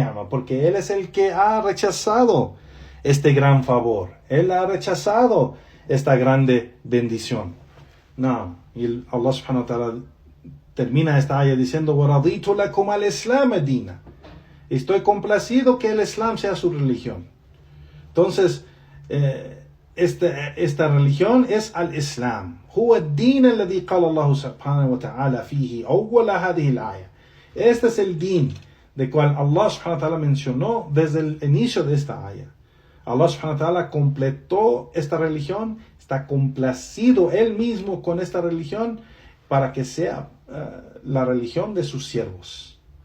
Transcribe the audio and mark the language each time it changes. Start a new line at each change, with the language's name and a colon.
Spanish: Porque él es el que ha rechazado este gran favor, él ha rechazado esta grande bendición. Y Allah subhanahu wa ta'ala termina esta ayah diciendo,
Arabic: وَرَضِيتُ لَكُمْ الْإِسْلَامَ دِينًا.
Spanish: Estoy complacido que el Islam sea su religión. Entonces, esta religión es al-Islam.
Arabic: هو الدين الذي قال الله سبحانه وتعالى فيه أول هذه الآية.
Spanish: Este es el din de cual Allah subhanahu wa ta'ala mencionó desde el inicio de esta ayah. Allah subhanahu wa ta'ala completó esta religión, está complacido él mismo con esta religión para que sea la religión de sus siervos.